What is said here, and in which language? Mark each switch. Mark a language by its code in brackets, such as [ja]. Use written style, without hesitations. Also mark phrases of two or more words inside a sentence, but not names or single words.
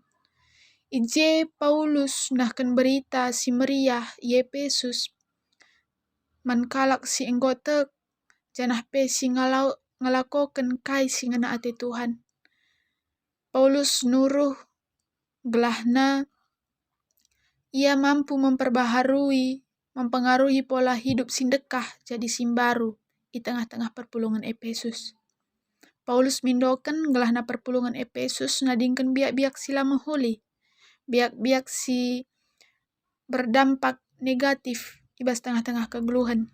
[btx] Ije Paulus nahkan berita si meriah i Efesus man kalak si enggotek janah pe si ngalakoken kai si ngena ate Tuhan. Paulus nuruh gelahna ia [id] mampu mempengaruhi pola hidup [btx] sindekah [id] jadi simbaru di tengah-tengah [btx] perpulungan Efesus. Paulus mindoken gelahna perpulungan Efesus nadingken biak-biak sila mehuli. Biak-biak si [id] berdampak negatif [btx] ibas tengah-tengah kegeluhan.